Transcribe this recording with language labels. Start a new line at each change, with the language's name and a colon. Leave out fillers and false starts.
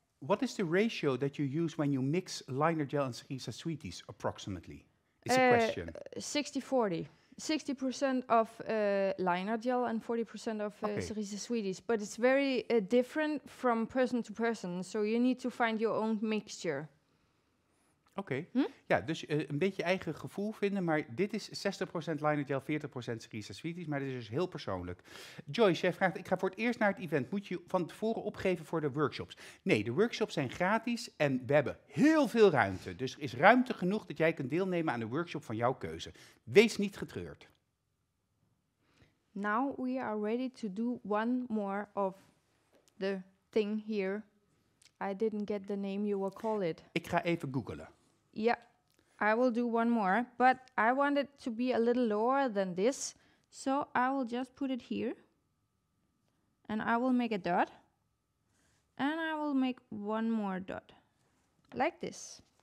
English: What is the ratio that you use when you mix liner gel and Cerisa Sweeties, approximately? Is a question. 60-40. 60% of liner gel and 40% of Cerisa Sweeties. But it's very different from person to person. So you need to find your own mixture.
Dutch: Oké. Ja, dus een beetje eigen gevoel vinden, maar dit is 60% liner gel, 40% Cerisa Sweeties, maar dit is dus heel persoonlijk. Joyce, jij vraagt, ik ga voor het eerst naar het event, moet je van tevoren opgeven voor de workshops? Nee, de workshops zijn gratis en we hebben heel veel ruimte. Dus er is ruimte genoeg dat jij kunt deelnemen aan de workshop van jouw keuze. Wees niet getreurd.
English: Now we are ready to do one more of the thing here. I didn't get the name you will call it.
Dutch: Ik ga even googlen.
English: Yeah, I will do one more, but I want it to be a little lower than this, so I will just put it here, and I will make a dot, and I will make one more dot, like this.